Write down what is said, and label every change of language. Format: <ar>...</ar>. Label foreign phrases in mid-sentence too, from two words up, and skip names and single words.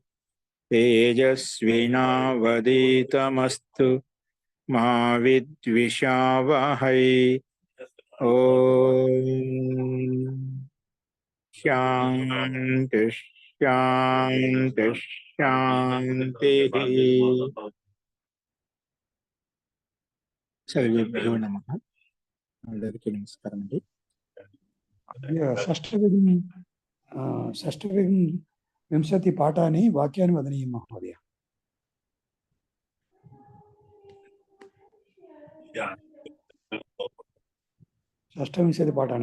<sa>तेजस्विनावधीतमस्तु मा विद्विषावहै। ओम शांति शांति शांति। सर्वेभ्यो नमः।</sa> <te>అందరికీ నమస్కారం అండి. షష్ఠవింశతి పాఠాన్ని వాక్యాన్ని</te> <sa>వదనీయం మహోదయ.</sa> <te>షష్ఠవింశతి పాఠాన్ని</te>